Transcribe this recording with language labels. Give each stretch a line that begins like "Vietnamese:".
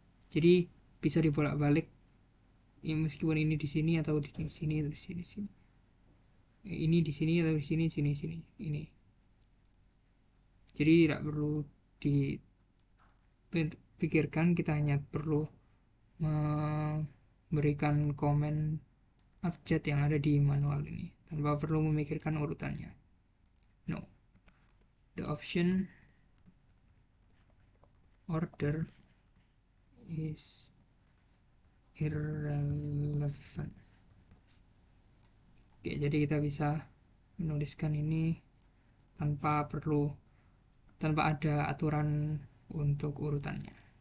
Indonesian: Jadi bisa dibolak-balik, ya, meskipun ini di sini atau di sini atau di sini, ini di sini atau di sini, sini, ini. Jadi tidak perlu dipikirkan, kita hanya perlu memberikan komen abjad yang ada di manual ini tanpa perlu memikirkan urutannya.
English: No, the option order is irrelevant.
Indonesian: Oke, jadi kita bisa menuliskan ini tanpa ada aturan untuk urutannya.